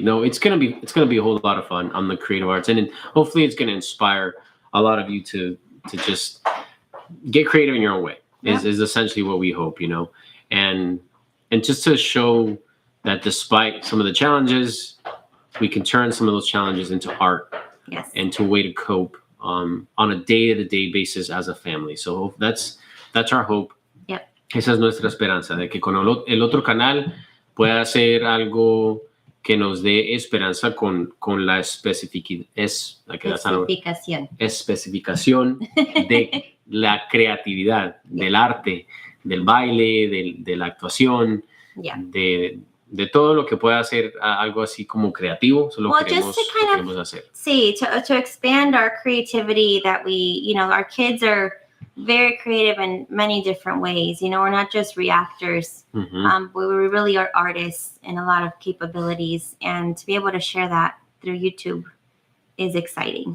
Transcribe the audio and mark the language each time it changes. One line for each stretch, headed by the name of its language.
English: No, it's gonna be a whole lot of fun on the creative arts, and hopefully it's gonna inspire a lot of you to just get creative in your own way. Is essentially what we hope, and just to show that despite some of the challenges, we can turn some of those challenges into art and to a way to cope on a day-to-day basis as a family. So that's our hope. Yep.
Spanish: Esa es nuestra esperanza, de que con el otro canal pueda hacer algo que nos dé esperanza con la especificación de la creatividad, del arte, del baile, de la actuación, de todo lo que pueda hacer algo así como creativo. Eso lo queremos hacer.
English: Sí, to expand our creativity, that we, our kids are very creative in many different ways. We're not just reactors. We really are artists in a lot of capabilities, and to be able to share that through YouTube is exciting.